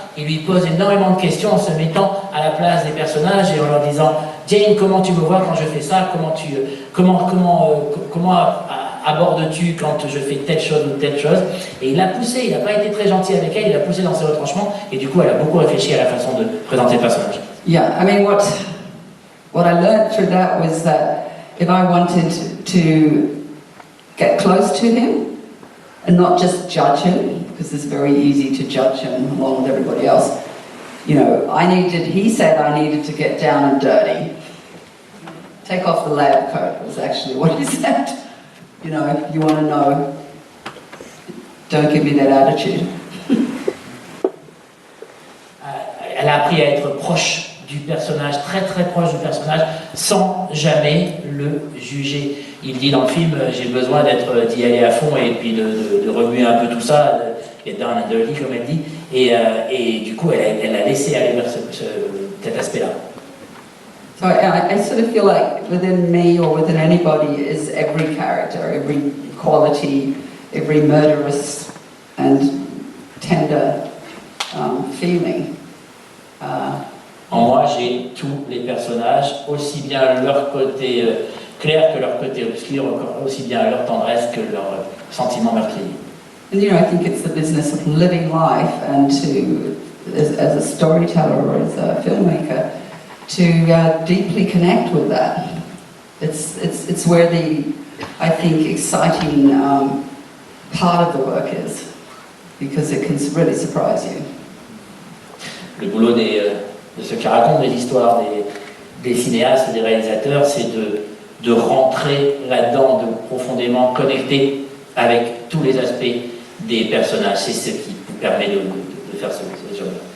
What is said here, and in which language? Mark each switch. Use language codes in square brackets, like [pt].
[fr] Il lui pose énormément de questions en se mettant à la place des personnages et en leur disant « Jane, comment tu me vois quand je fais ça? Comment abordes-tu quand je fais telle chose ou telle chose ?» Et il l'a poussé, il n'a pas été très gentil avec elle, il l'a poussé dans ses retranchements, et du coup elle a beaucoup réfléchi à la façon de présenter le personnage. [en] Yeah, I mean, what I learned through that was that if I wanted to get close to him and not just judge him, because it's very easy to judge him along with everybody else. You know, he said I needed to get down and dirty. Take off the lab coat was actually what he said. You know, if you want to know, don't give me that attitude. [fr] Elle a appris à être proche du personnage, très très proche du personnage, sans jamais le juger. Il dit dans le film, j'ai besoin d'y aller à fond et puis de remuer un peu tout ça, [en] get down and dirty [fr] comme elle dit, et du coup elle a laissé aller vers cet aspect-là. [en] So I sort of feel like within me or within anybody is every character, every quality, every murderous and tender feeling. [fr] En moi, j'ai tous les personnages, aussi bien leur côté clair que leur côté obscur, aussi bien leur tendresse que leur sentiment meurtrier. [en] And I think it's the business of living life and to, as a storyteller or as a filmmaker, to deeply connect with that. It's where the, I think, exciting part of the work is, because it can really surprise you. [fr] Le boulot de ceux qui racontent les histoires, des cinéastes, des réalisateurs, c'est de rentrer là-dedans, de profondément connecter avec tous les aspects des personnages. C'est ce qui vous permet de faire ce job.